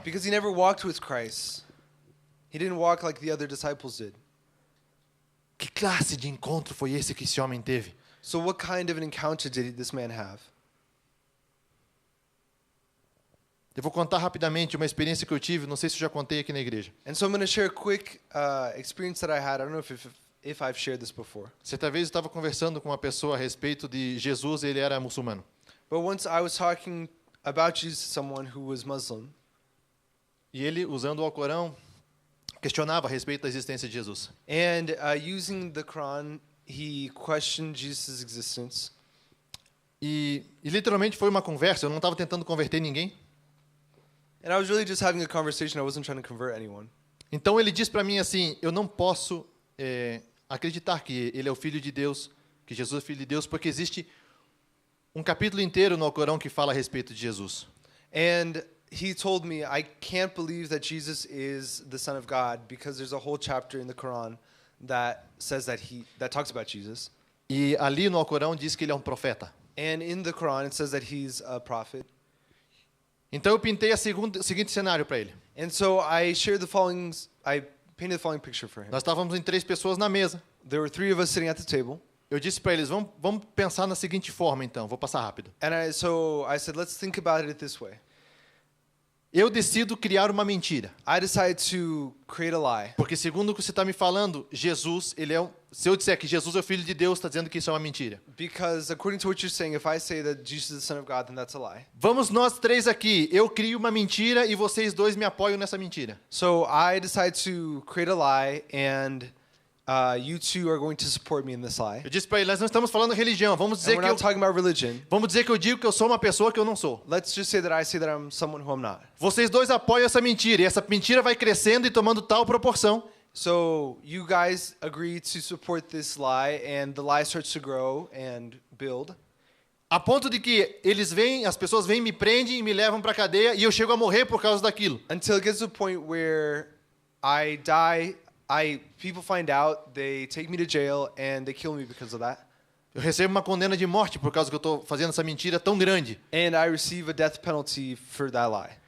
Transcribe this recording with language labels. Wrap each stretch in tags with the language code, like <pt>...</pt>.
<en>Because he never walked with Christ. He didn't walk like the other disciples did.</en> <pt>Que classe de encontro foi esse que esse homem teve?</pt> <en>So what kind of an encounter did this man have?</en> <pt>Eu vou contar rapidamente uma experiência que eu tive, não sei se eu já contei aqui na igreja.</pt> <en>And so I'm going to share a quick experience that I had. I don't know if I've shared this before.</en> <pt>Certa vez eu estava conversando com uma pessoa a respeito de Jesus, ele era muçulmano.</pt> <en>But once I was talking about Jesus to someone who was Muslim,</en> <pt>E ele, usando o Alcorão, questionava a respeito da existência de Jesus.</pt> <en>and using the Quran, he questioned Jesus' existence.</en> <pt>E literalmente foi uma conversa, eu não estava tentando converter ninguém.</pt> <en>And I was really just having a conversation. I wasn't trying to convert anyone.</en> <pt>Então ele diz para mim assim, eu não posso acreditar que ele é o Filho de Deus, que Jesus é o Filho de Deus, porque existe um capítulo inteiro no Alcorão que fala a respeito de Jesus.</pt> <en>And he told me, I can't believe that Jesus is the Son of God because there's a whole chapter in the Quran that says that talks about Jesus.</en> <pt>E ali no Alcorão diz que ele é um profeta.</pt> <en>And in the Quran it says that he's a prophet.</en> <pt>Então eu pintei o seguinte cenário para ele.</pt> <en>And so I painted the following picture for him.</en> <pt>Nós estávamos em 3 pessoas na mesa.</pt> <en>There were 3 of us sitting at the table.</en> <pt>Eu disse para eles, vamos pensar na seguinte forma então, vou passar rápido.</pt> <en>And so I said, let's think about it this way.</en> <pt>Eu decido criar uma mentira.</pt> <en>I decided to create a lie.</en> <pt>Porque segundo o que você está me falando, Jesus, se eu disser que Jesus é o Filho de Deus, está dizendo que isso é uma mentira.</pt> <en>Because according to what you're saying, if I say that Jesus is the Son of God, then that's a lie.</en> <pt>Vamos nós 3 aqui, eu crio uma mentira e vocês 2 me apoiam nessa mentira.</pt> <en>So I decided to create a lie, and you 2 are going to support me in this lie.</en> <pt>Eu disse para ele, nós não estamos falando religião,</pt> <en>And we're not talking about religion.</en> <pt>vamos dizer que eu digo que eu sou uma pessoa que eu não sou.</pt> <en>Let's just say that I'm someone who I'm not.</en> <pt>Vocês 2 apoiam essa mentira e essa mentira vai crescendo e tomando tal proporção</pt> <en>So you guys agree to support this lie, and the lie starts to grow and build.</en> <pt>a ponto de que as pessoas vêm, me prendem e me levam para a cadeia e eu chego a morrer por causa daquilo.</pt> <en>Until it gets to the point where I die, people find out, they take me to jail, and they kill me because of that.</en> <pt>Eu recebo uma condena de morte por causa que eu estou fazendo essa mentira tão grande.</pt> <en>And I receive a death penalty for that lie.</en>